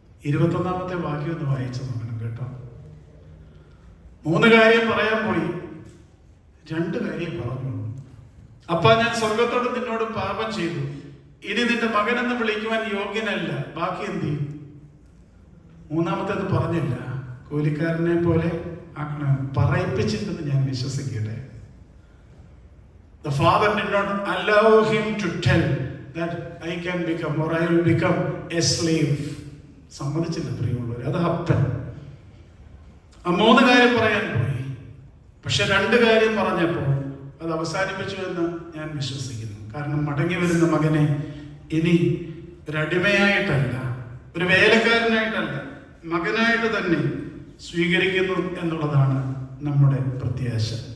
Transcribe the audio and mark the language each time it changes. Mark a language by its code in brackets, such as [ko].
[ml] 21 വാക്യം ഒന്ന് വായിച്ചു നോക്കണം കേട്ടോ. 3 കാര്യം പറയാൻ പോയി, 2 കാര്യം പറഞ്ഞു. അപ്പ, ഞാൻ സ്വർഗത്തോട് നിന്നോട് പാപം ചെയ്തു, ഇനി നിന്റെ മകനെന്ന് വിളിക്കുവാൻ യോഗ്യനല്ല. ബാക്കി എന്ത് ചെയ്യും? 3 പറഞ്ഞില്ല. കൂലിക്കാരനെ പോലെ ആക്കണം. പറയിപ്പിച്ചിട്ടെന്ന് ഞാൻ വിശ്വസിക്കട്ടെ. [en] The father did not allow him to tell that I can become or I will become a slave. [ml] സമ്മതിച്ചില്ല പ്രിയമുള്ളവർ. അത് അപ്പൻ. ആ 3 കാര്യം പറയാൻ പോയി, പക്ഷെ 2 കാര്യം പറഞ്ഞപ്പോൾ അത് അവസാനിപ്പിച്ചു എന്ന് ഞാൻ വിശ്വസിക്കുന്നു. കാരണം മടങ്ങി വരുന്ന മകനെ ഇനി ഒരടിമയായിട്ടല്ല, ഒരു വേലക്കാരനായിട്ടല്ല, മകനായിട്ട് തന്നെ സ്വീകരിക്കുന്നു എന്നുള്ളതാണ് നമ്മുടെ പ്രത്യാശ.